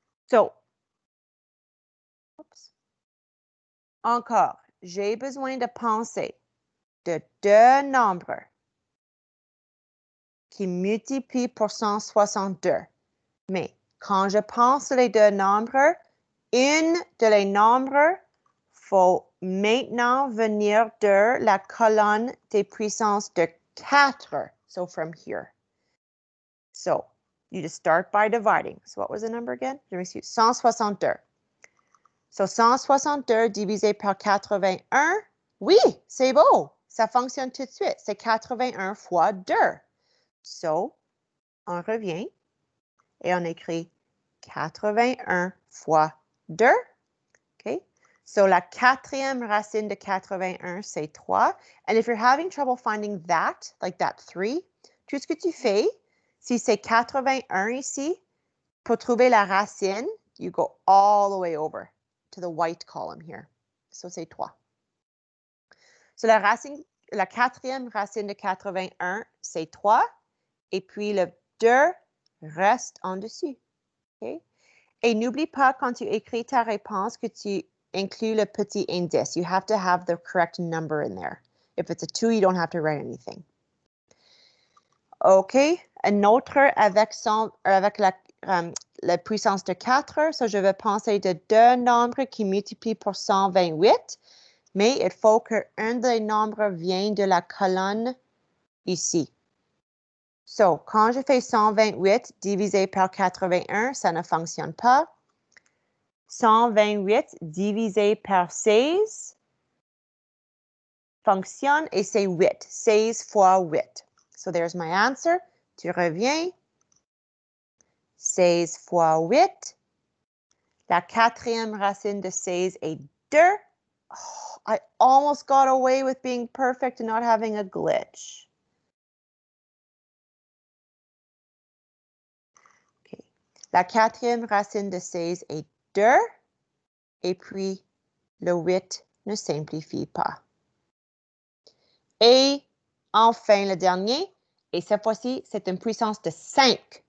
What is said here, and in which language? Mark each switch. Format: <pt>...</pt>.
<fr>So, encore, j'ai besoin de penser de deux nombres qui multiplient pour 162. Mais quand je pense les deux nombres, une de les nombres faut maintenant venir de la colonne des puissances de 4.</fr> <en>So from here. So you just start by dividing. So what was the number again?</en> <fr>Je m'excuse. 162. So 162 divisé par 81. Oui, c'est beau. Ça fonctionne tout de suite. C'est 81 fois 2. So, on revient et on écrit 81 fois 2. OK? So, la quatrième racine de 81, c'est 3.</fr> <en>And if you're having trouble finding that, like that 3,</en> <fr>tout ce que tu fais, si c'est 81 ici, pour trouver la racine,</fr> <en>you go all the way over to the white column here. So,</en> <fr>c'est 3. So, la quatrième racine de 81, c'est 3. Et puis, le 2 reste en dessus. Okay? Et n'oublie pas, quand tu écris ta réponse, que tu inclus le petit indice.</fr> <en>You have to have the correct number in there. If it's a 2, you don't have to write anything. OK.</en> <fr>Un autre avec la puissance de 4. So, je vais penser de deux nombres qui multiplient pour 128. Mais il faut qu'un des nombres vienne de la colonne ici. So, quand je fais 128 divisé par 81, ça ne fonctionne pas. 128 divisé par 16 fonctionne et c'est 8. 16 fois 8.</fr> <en>So, there's my answer.</en> <fr>Tu reviens. 16 fois 8. La quatrième racine de 16 est 2.</fr> <en>Oh, I almost got away with being perfect and not having a glitch. Okay.</en> <fr>La quatrième racine de 16 est 2. Et puis, le 8 ne simplifie pas. Et enfin, le dernier, et cette fois-ci, c'est une puissance de 5.</fr>